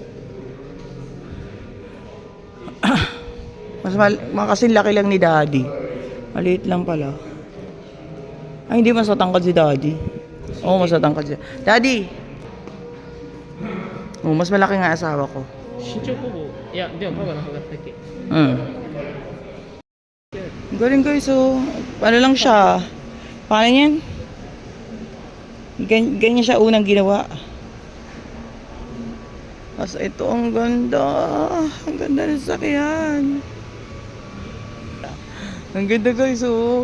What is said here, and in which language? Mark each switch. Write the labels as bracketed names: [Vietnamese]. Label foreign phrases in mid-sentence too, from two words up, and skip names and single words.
[Filipino] Kasi laki lang ni Daddy. Maliit lang pala. Ay, hindi mas matangkad si Daddy. Oo, mas matangkad si Daddy! Oo, mas malaki nga asawa ko. [Japanese] 身長ほぼいやでもパパの方が高い [Filipino] Galing guys, so ano lang siya. Paano yan? Ganyan siya unang ginawa. Tapos ito, ang ganda. Ang ganda ng sakyan. Ang ganda guys, oh.